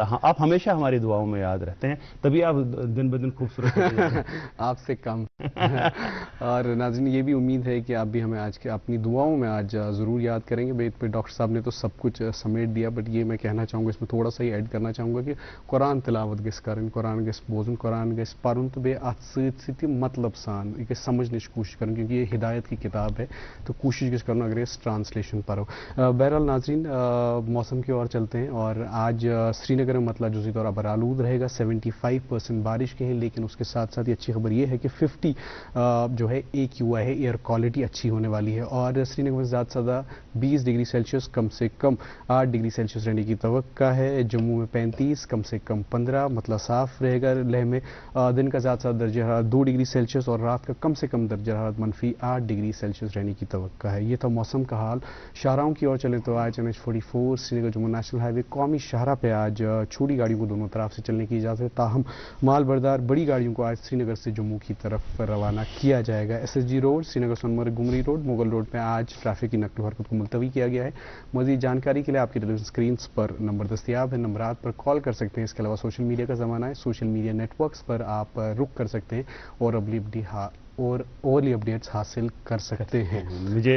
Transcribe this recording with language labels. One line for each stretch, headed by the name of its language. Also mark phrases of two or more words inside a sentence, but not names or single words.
Urdu: ہاں، آپ ہمیشہ ہماری دعاؤں میں یاد رہتے ہیں، تبھی آپ دن بدن خوبصورت ہوتے ہیں۔ آپ سے کم۔ اور ناظرین یہ بھی امید ہے کہ آپ بھی ہمیں آج کے اپنی دعاؤں میں آج ضرور یاد کریں گے۔ بھائی ڈاکٹر صاحب نے تو سب کچھ سمیٹ دیا، بٹ یہ میں کہنا چاہوں گا، اس میں تھوڑا سا ہی ایڈ کرنا چاہوں گا کہ قرآن
Kashmiri: تلاوت گژھِ
Urdu: کریں،
Kashmiri: قرآن گژھِ بوزن، قرآن گژھِ پرن، تو بیٚیہِ اتھ سۭتۍ سۭتۍ مطلب سان یہ گژھِ سمجھنٕچ
Urdu: کوشش کریں، کیونکہ یہ ہدایت کی کتاب ہے، تو کوشش گژھِ کرنا اگر اس ٹرانسلیشن پرو۔ بہرحال ناظرین موسم کی اور چلتے ہیں، اور آج سری نگر میں مطلع جزوی طور پر آلود رہے گا، 75% بارش کے ہیں، لیکن اس کے ساتھ ساتھ یہ اچھی خبر یہ ہے کہ 50 جو ہے AQI ہے،
English: air quality
Urdu: اچھی ہونے والی ہے، اور سری نگر میں زیادہ سے زیادہ 20 ڈگری سیلسیس کم سے کم 8 ڈگری سیلسیس رہنے کی توقع ہے۔ جموں میں 35 کم سے کم 15، مطلع صاف رہے گا۔ لیہ میں دن کا زیادہ سے زیادہ درجہ حرارت 2 ڈگری سیلسیس اور رات کا کم سے کم درجہ حرارت -8 ڈگری سیلسیس رہنے کی توقع ہے۔ یہ تھا موسم کا حال۔ شاہراہوں کی اور چلیں تو آج NH44 سری نگر جموں
English: national highway
Urdu: قومی شاہراہ پہ آج چھوٹی گاڑیوں کو دونوں طرف سے چلنے کی اجازت ہے، تاہم مال بردار بڑی گاڑیوں کو آج سری نگر سے جموں کی طرف روانہ کیا جائے گا۔ SSG روڈ، سری نگر سونمرگ گمری روڈ، مغل روڈ پہ آج ٹریفک کی نقل و حرکت کو ملتوی کیا گیا ہے۔ مزید جانکاری کے لیے آپ کی
English: television screens
Urdu: پر نمبر دستیاب ہے، نمبرات پر کال کر سکتے ہیں۔ اس کے علاوہ
English: social media
Urdu: کا زمانہ ہے،
English: social media networks
Urdu: پر آپ رخ کر سکتے ہیں اور اور اولی اپڈیٹس حاصل کر سکتے ہیں. مجھے